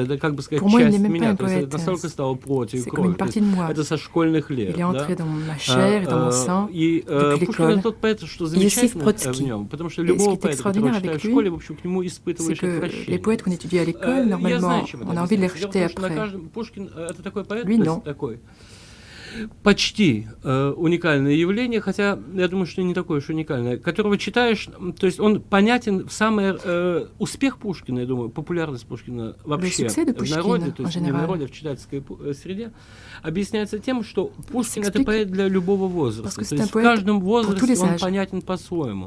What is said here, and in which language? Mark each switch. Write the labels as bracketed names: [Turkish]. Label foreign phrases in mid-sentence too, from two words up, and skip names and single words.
[Russian] Это, как бы сказать, [French] Pour moi, il [Russian] часть [French] n'est même [Russian] меня. [French] pas un [Russian] То есть это [French] poète. [Russian] настолько стало плотью и [French] C'est comme une [Russian] кровью. То [French] partie [Russian] есть [French] de moi. [Russian] это со школьных лет. [French] Il est entré [Russian] да? [French] dans ma chair et dans mon sang [Russian] И [French] depuis [Russian] Пушкин [French] l'école. [Russian] это тот поэт, что Иосиф замечательно в Бродский. нем, потому что [French] Et ce [Russian] любого [French] qui est [Russian] поэта, которого [French] extraordinaire [Russian] читаешь [French] avec [Russian] в [French] lui, [Russian] школе, в общем, к нему [French] c'est [Russian] испытываешь [French] que les [Russian] отвращение. [French] poètes qu'on étudie à l'école, [Russian] Я [French] normalement, [Russian] знаю, чем это [French] on a envie de les [Russian] объясняется. [French] rejeter [Russian] Дело в том, что на [French] après. [Russian] каждом... Пушкин это такой поэт, [French] Lui, [Russian] то [French] non. [Russian] есть такой почти уникальное явление, хотя я думаю, что не такое уж уникальное, которого читаешь, то есть он понятен в самый успех Пушкина, я думаю, популярность Пушкина вообще в народе, то есть не в народе, а в читательской среде, объясняется тем, что Пушкин это поэт для любого возраста, то есть в каждом возрасте он понятен по-своему.